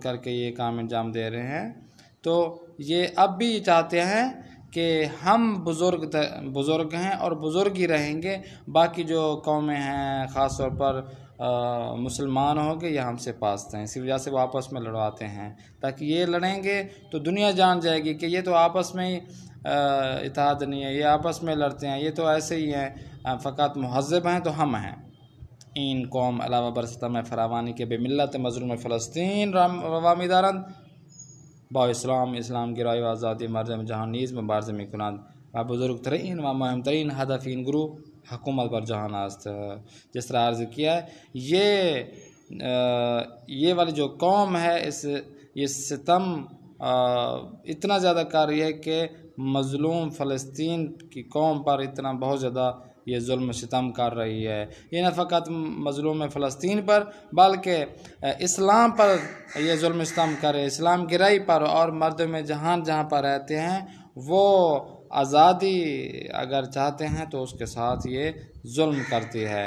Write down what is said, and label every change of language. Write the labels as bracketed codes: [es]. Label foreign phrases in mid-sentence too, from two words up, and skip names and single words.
[ur] کر کے یہ کام انجام دے رہے ہیں، تو یہ اب بھی چاہتے ہیں کہ ہم بزرگ ہیں اور بزرگ ہی رہیں گے، باقی جو قومیں ہیں خاص طور پر مسلمان ہو گئے یہ ہم سے پاست ہیں، اسی وجہ سے وہ آپس میں لڑواتے ہیں تاکہ یہ لڑیں گے تو دنیا جان جائے گی کہ یہ تو آپس میں ہی اتحاد نہیں ہے، یہ آپس میں لڑتے ہیں، یہ تو ایسے ہی ہیں، فقط مہذب ہیں تو ہم ہیں۔ [fa] این قوم علاوہ بر ستم فراوانی کے بے ملت مظلوم فلسطین روامی دارند، با اسلام گرایی و آزادی مردم جهان نیز مبارزه میکنند و بزرگترین و مهمترین هدف این گروه حکومت بر جهان است۔ [ur] جس طرح عرض کیا ہے یہ والی جو قوم ہے یہ ستم اتنا زیادہ کر رہی ہے کہ مظلوم فلسطین کی قوم پر اتنا بہت زیادہ یہ ظلم و ستم کر رہی ہے، یہ نہ فقط مظلوم فلسطین پر بلکہ اسلام پر یہ ظلم و ستم کرے، اسلام گرائی پر، اور مردم جہاں پر رہتے ہیں وہ آزادی اگر چاہتے ہیں تو اس کے ساتھ یہ ظلم کرتی ہے۔